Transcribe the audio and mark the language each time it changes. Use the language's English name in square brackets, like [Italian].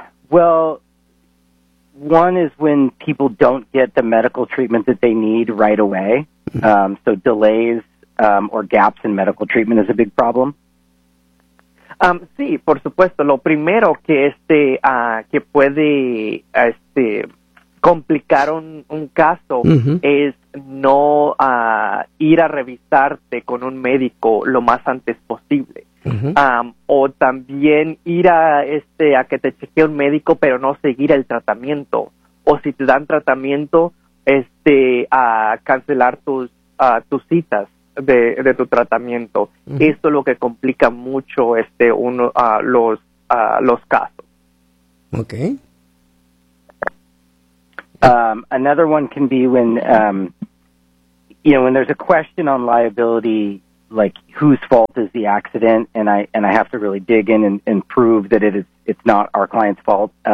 [English] Well, one is when people don't get the medical treatment that they need right away. So delays or gaps in medical treatment is a big problem. [Spanish] Sí, por supuesto. Lo primero que que puede complicar un caso es no ir a revisarte con un médico lo más antes posible. O también ir a que te chequee un médico, pero no seguir el tratamiento. O si te dan tratamiento, a cancelar tus citas de tu tratamiento. Uh-huh. Esto es lo que complica mucho los casos. [English] Okay. Another one can be when when there's a question on liability, like whose fault is the accident, and I have to really dig in and prove that it's not our client's fault.